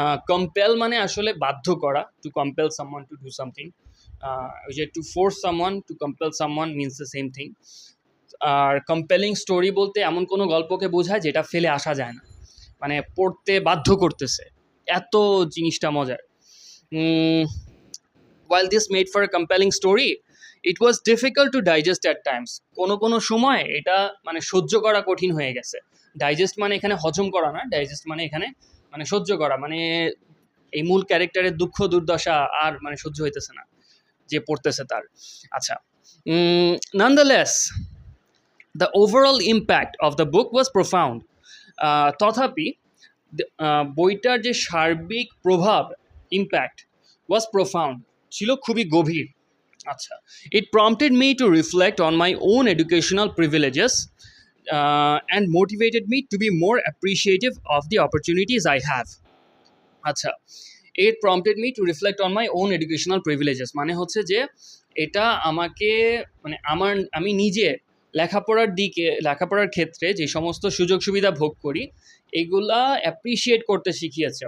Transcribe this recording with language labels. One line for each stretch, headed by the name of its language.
Bangla: Compel মানে আসলে বাধ্য করা,
English: to compel someone to do something,
Bangla: ওই যে
English: To force someone, to compel someone means the same thing.
Bangla: আর compelling story বলতে এমন কোনো গল্পকে বোঝায় যেটা ফেলে আসা যায় না, মানে পড়তে বাধ্য করতেছে, এত জিনিসটা মজার।
English: while this made for a compelling story, it was difficult to digest at times.
Bangla: কোনো সময় এটা মানে সহ্য করা কঠিন হয়ে গেছে। ডাইজেস্ট মানে এখানে হজম করা না, ডাইজেস্ট মানে এখানে মানে সহ্য করা, মানে এই মূল ক্যারেক্টারের দুঃখ দুর্দশা আর মানে সহ্য হইতেছে না যে পড়তেছে তার।
English: আচ্ছা, nonetheless the overall impact of the book was profound.
Bangla: তথাপি বইটার যে সার্বিক প্রভাব, ইম্প্যাক্ট,
English: was profound,
Bangla: ছিল খুবই গভীর।
English: আচ্ছা, it prompted me to reflect on my own educational privileges and motivated me to be more appreciative of the opportunities I have.
Bangla: আচ্ছা,
English: it prompted me to reflect on my own educational privileges
Bangla: মানে হচ্ছে যে এটা আমাকে মানে আমি নিজে লেখাপড়ার ক্ষেত্রে যে সমস্ত সুযোগ সুবিধা ভোগ করি এগুলা অ্যাপ্রিসিয়েট করতে শিখিয়েছে।